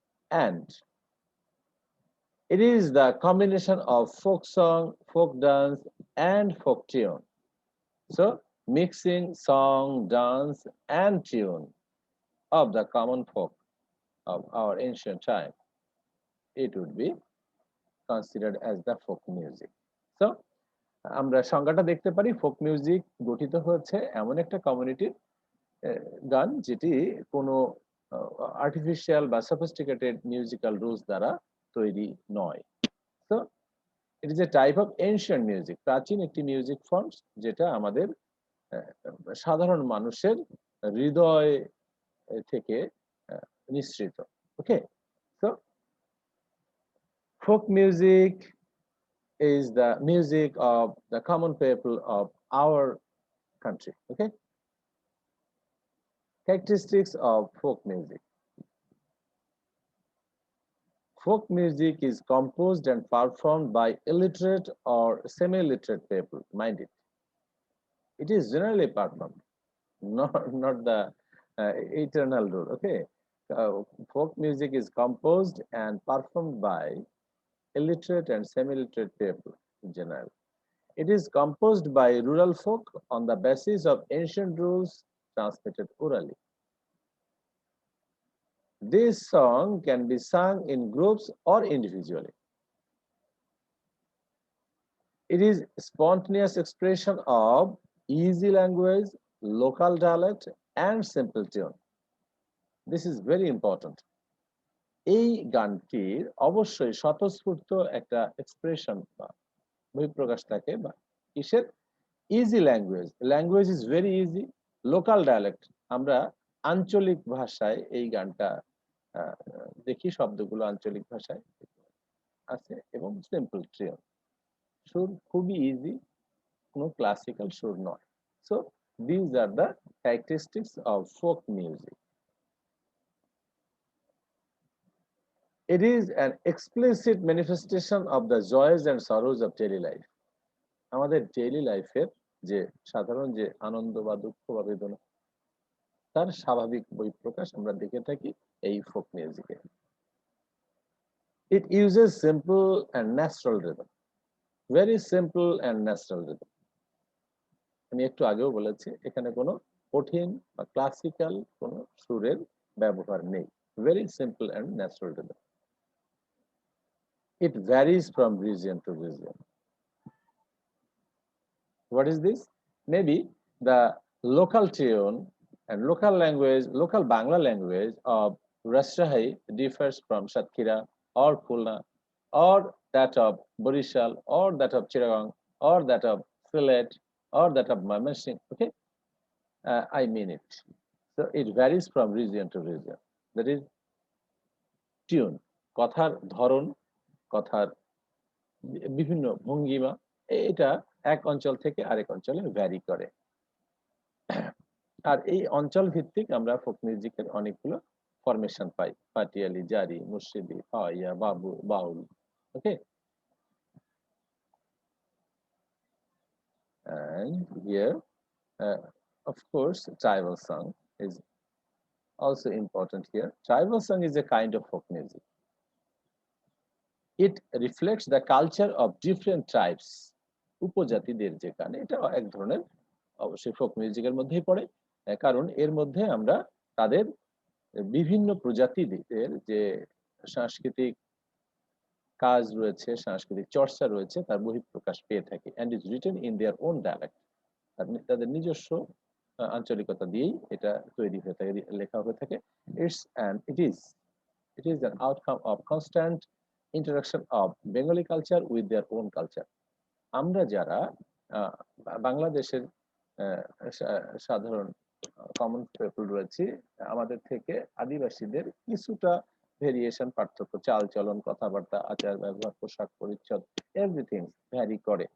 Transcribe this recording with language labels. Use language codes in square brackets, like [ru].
[en] And it is the combination of folk song, folk dance, and folk tune. So, mixing song, dance, and tune of the common folk of our ancient time, it would be considered as the folk music. [bn] So, আমরা সংজ্ঞাটা দেখতে পারি folk music গঠিত হচ্ছে এমন একটা কমিউনিটির গান যেটি কোনো আর্টিফিশিয়াল বা সফিস্টিকেটেড মিউজিক্যাল রুলস দ্বারা তৈরি নয়। তো [en] it is a type of ancient music, [bn] প্রাচীন একটি মিউজিক ফর্মস যেটা আমাদের সাধারণ মানুষের হৃদয় থেকে নিঃসৃত। [en] Okay, so folk music is the music of the common people of our country. Okay, characteristics of folk music. Folk music is composed and performed by illiterate or semi-literate people. Mind it. It is generally performed, not the eternal rule. Okay, folk music is composed and performed by illiterate and semi-literate people in general. It is composed by rural folk on the basis of ancient rules transmitted orally. This song can be sung in groups or individually. It is spontaneous expression of easy language, local dialect, and simple tune. This is very important. [bn] এই গানটির অবশ্যই স্বতঃস্ফূর্ত একটা expression বা বহিঃপ্রকাশ থাকে বা কিসের easy language, [en] language is very easy, [bn] local dialect, আমরা আঞ্চলিক ভাষায় এই গানটা দেখি, শব্দগুলো আঞ্চলিক ভাষায় আছে এবং সিম্পল ট্রিয়ন, সুর খুবই ইজি, কোনো ক্লাসিক্যাল সুর নয়। [en] So these are the characteristics of folk music. It is an explicit manifestation of the joys and sorrows of daily life. [bn] আমাদের ডেইলি লাইফের যে সাধারণ যে আনন্দ বা দুঃখ বা বেদনা, তার স্বাভাবিক বহিঃপ্রকাশ আমরা দেখে থাকি এই ফোক মিউজিকে। [en] It uses simple and natural rhythm, very simple and natural rhythm. [bn] আমি একটু আগেও বলেছি এখানে কোনো কঠিন বা ক্লাসিক্যাল কোনো সুরের ব্যবহার নেই। [en] Very simple and natural to them. It varies from region to region. What is this? Maybe the local tune and local language, local Bangla language of Rajshahi differs from Satkira or Khulna or that of Borishal or that of Chittagong or that of Sylhet or that of Mymensingh. Okay, I mean it. So it varies from region to region. That is tune, [bn] কথার ধরন, কথার বিভিন্ন ভঙ্গিমা, এটা এক অঞ্চল থেকে আরেক অঞ্চলে ভ্যারি করে। আর এই অঞ্চল ভিত্তিক আমরা ফোক মিউজিকের অনেকগুলো ফরমেশন পাই, পাটিয়ালি, জারি, মুর্শিদি, হাওয়াইয়া, বাবু, বাউল। [en] Okay, and here of course tribal song is also important here. Tribal song is a kind of folk music. It reflects the culture of different tribes. [bn] উপজাতিদের যে গান, এটা এক ধরনের অবশ্যই ফোক মিউজিকের মধ্যেই পড়ে, কারণ এর মধ্যে আমরা তাদের বিভিন্ন প্রজাতিদের যে সাংস্কৃতিক কাজ রয়েছে, সাংস্কৃতিক চর্চা রয়েছে, তার বহিঃপ্রকাশ পেয়ে থাকি। [en] And is written in their own dialect. [bn] তাদের নিজস্ব আঞ্চলিকতা দিয়েই এটা তৈরি হয়ে থাকে, লেখা হয়ে থাকে। [en] It is an outcome of constant interaction of Bengali culture with their own culture. [bn] আমরা যারা বাংলাদেশের সাধারণ কমন পিপল রয়েছে, আমাদের থেকে আদিবাসীদের কিছুটা ভেরিয়েশন, পার্থক্য, চাল চলন, কথাবার্তা, আচার ব্যবহার, পোশাক পরিচ্ছদ, এভরিথিং ভ্যারি করে।